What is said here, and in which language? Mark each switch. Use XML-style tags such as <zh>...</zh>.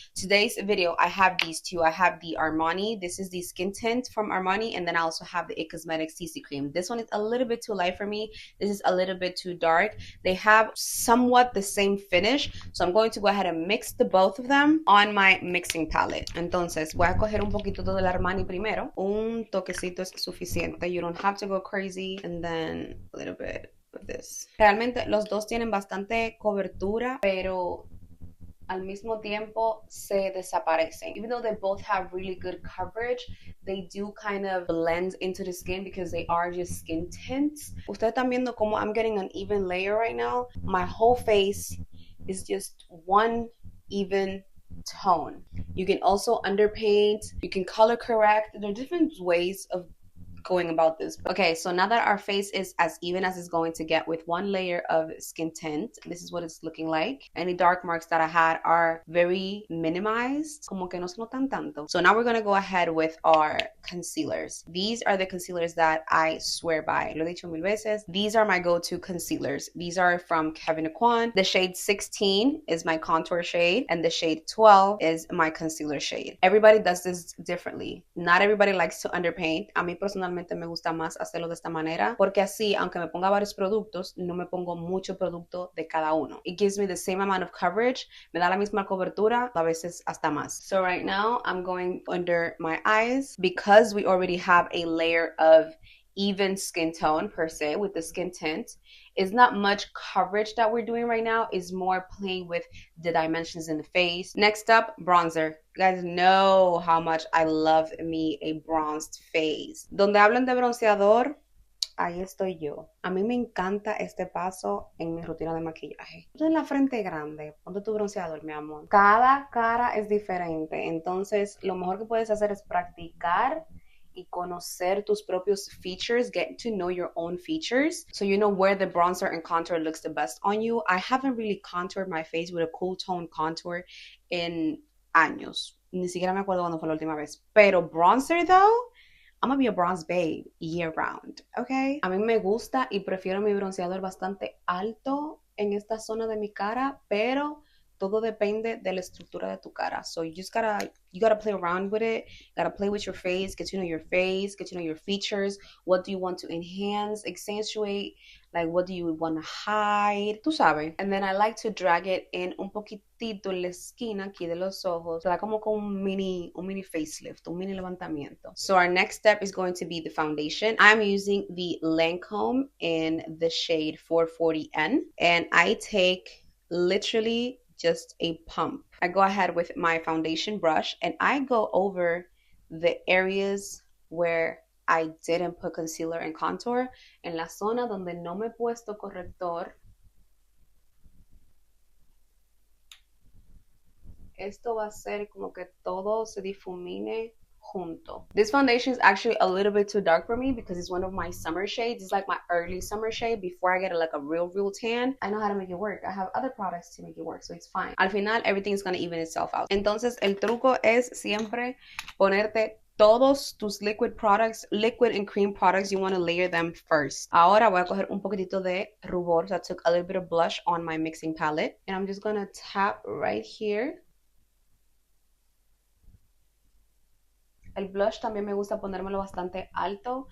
<en>Today's video, I have these two. I have the Armani. This is the skin tint from Armani, and then I also have the IT Cosmetics CC cream. This one is a little bit too light for me. This is a little bit too dark. They have somewhat the same finish, so I'm going to go ahead and mix the both of them on my mixing palette.</en> <es>Entonces voy a coger un poquito del Armani primero. Un toquecito es suficiente.</es> <en>You don't have to go crazy. And then a little bit of this.</en> <es>Realmente los dos tienen bastante cobertura, pero al mismo tiempo se desaparecen.</es> <en>Even though they both have really good coverage, they do kind of blend into the skin because they are just skin tints.</en> <es>Ustedes están viendo como</es> <en>I'm getting an even layer right now. My whole face is just one even tone. You can also underpaint, you can color correct. There are different ways of going about this. Okay, so now that our face is as even as it's going to get with one layer of skin tint, this is what it's looking like. Any dark marks that I had are very minimized,</en> <es>como que no se notan tanto.</es> <en>So now we're gonna go ahead with our concealers. These are the concealers that I swear by.</en> <es>Lo he dicho mil veces.</es> <en>These are my go-to concealers. These are from Kevyn Aucoin. The shade 16 is my contour shade, and the shade 12 is my concealer shade. Everybody does this differently. Not everybody likes to underpaint.</en> <es>A mí personalmente me gusta más hacerlo de esta manera, porque así, aunque me ponga varios productos, no me pongo mucho producto de cada uno.</es> <en>It gives me the same amount of coverage,</en> <es>me da la misma cobertura, a veces hasta más.</es> <en>So right now, I'm going under my eyes, because we already have a layer of even skin tone per se with the skin tint. It's not much coverage that we're doing right now. It's more playing with the dimensions in the face. Next up, bronzer. You guys know how much I love me a bronzed face.</en> <es>Donde hablan de bronceador, ahí estoy yo. A mí me encanta este paso en mi rutina de maquillaje. Tú tienes la frente grande, ponte tu bronceador, mi amor. Cada cara es diferente, entonces lo mejor que puedes hacer es practicar y conocer tus propios features,</es> <en>get to know your own features, so you know where the bronzer and contour looks the best on you. I haven't really contoured my face with a cool tone contour in</en> <es>años. Ni siquiera me acuerdo cuándo fue la última vez.</es> <en>Pero bronzer though, I'm gonna be a bronze babe year round, okay?</en> <es>A mí me gusta y prefiero mi bronceador bastante alto en esta zona de mi cara, pero todo depende de la estructura de tu cara.</es> <en>So you gotta play around with it. Gotta play with your face, get to know your face, get to know your features. What do you want to enhance, accentuate? Like, what do you want to hide?</en> <es>Tú sabes.</es> <en>And then I like to drag it in</en> <es>un poquitito en la esquina aquí de los ojos. So, like, como con un mini facelift, un mini levantamiento.</es> <en>So our next step is going to be the foundation. I'm using the Lancome in the shade 440N. And I take literally just a pump. I go ahead with my foundation brush and I go over the areas where I didn't put concealer and contour.</en> <es>En la zona donde no me he puesto corrector. Esto va a ser como que todo se difumine junto.</es> <en>This foundation is actually a little bit too dark for me because it's one of my summer shades. It's like my early summer shade before I get like a real tan. I know how to make it work. I have other products to make it work, so it's fine.</en> <es>Al final,</es> <en>everything's gonna even itself out.</en> <es>Entonces, el truco es siempre ponerte todos tus</es> <en>liquid products, liquid and cream products, you want to layer them first.</en> <es>Ahora voy a coger un poquitito de rubor.</es> <en>So I took a little bit of blush on my mixing palette. And I'm just going to tap right here.</en> <es>El blush también me gusta ponérmelo bastante alto.</es>